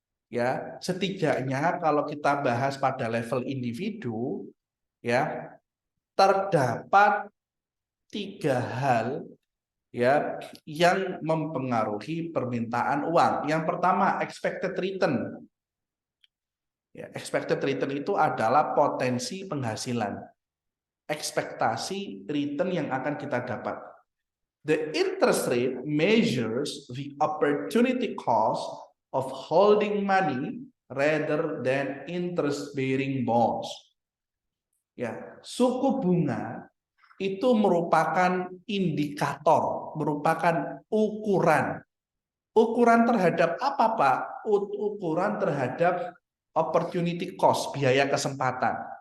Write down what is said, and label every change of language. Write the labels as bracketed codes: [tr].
[id] Ya, setidaknya kalau kita bahas pada level individu, ya, terdapat 3 hal ya yang mempengaruhi permintaan uang. Yang pertama, expected return. Ya, expected return itu adalah potensi penghasilan, ekspektasi return yang akan kita dapat. [en] The interest rate measures the opportunity cost of holding money rather than interest-bearing bonds. [id] Ya, suku bunga itu merupakan indikator, merupakan ukuran. Ukuran terhadap apa, Pak? Ukuran terhadap opportunity cost, biaya kesempatan.